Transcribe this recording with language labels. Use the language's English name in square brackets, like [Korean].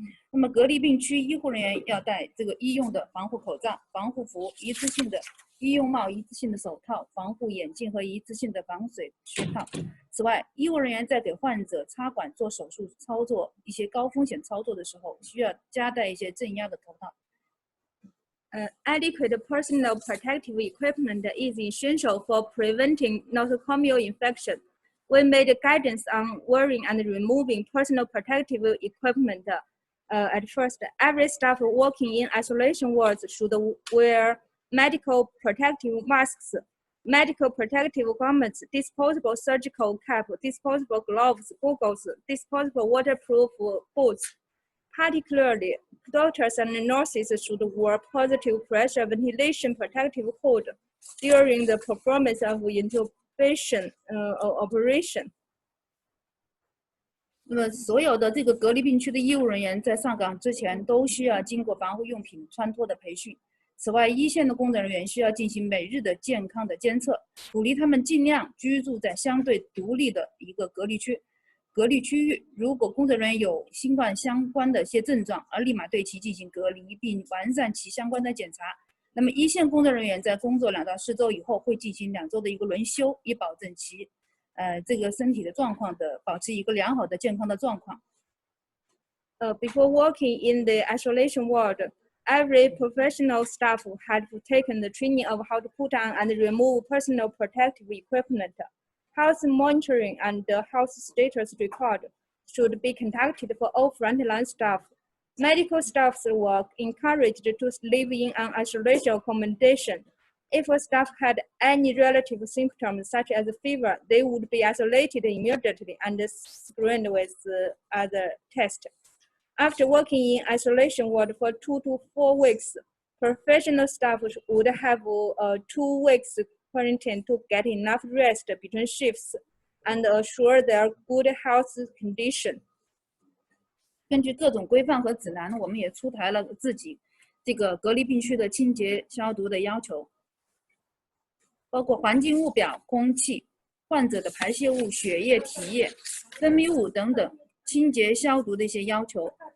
[Chinese] 那么隔离病区医护人员要戴这个医用的防护口罩、防护服、一次性的医用帽、一次性的手套、防护眼镜和一次性的防水靴套。此外，医务人员在给患者插管、做手术操作一些高风险操作的时候，需要加戴一些正压的头套。 [English] Adequate personal protective equipment is essential for preventing nosocomial infection. We made guidance on wearing and removing personal protective equipment. At first, every staff working in isolation wards should wear medical protective masks, medical protective garments, disposable surgical cap, disposable gloves, goggles, disposable waterproof boots. Particularly, doctors and nurses should wear positive pressure ventilation protective hood during the performance of intubation operation. [Chinese] 那么所有的这个隔离病区的医务人员在上岗之前都需要经过防护用品穿脱的培训。此外，一线的工作人员需要进行每日的健康的监测，鼓励他们尽量居住在相对独立的一个隔离区域。如果工作人员有新冠相关的一些症状，而立马对其进行隔离，并完善其相关的检查。那么一线工作人员在工作2到4周以后，会进行2周的一个轮休，以保证其这个身体的状况的保持一个良好的健康的状况。 [English] Before working in the isolation ward, every professional staff had taken the training of how to put on and remove personal protective equipment. Health monitoring and health status record should be conducted for all frontline staff. Medical staffs were encouraged to live in an isolation accommodation. If a staff had any relative symptoms such as fever, they would be isolated immediately and screened with other tests. After working in isolation ward for 2 to 4 weeks, professional staff would have 2 weeks quarantine to get enough rest between shifts and assure their good health condition. [Chinese] 根据各种规范和指南，我们也出台了自己这个隔离病区的清洁消毒的要求，包括环境物表、空气、患者的排泄物、血液、体液、分泌物等等清洁消毒的一些要求。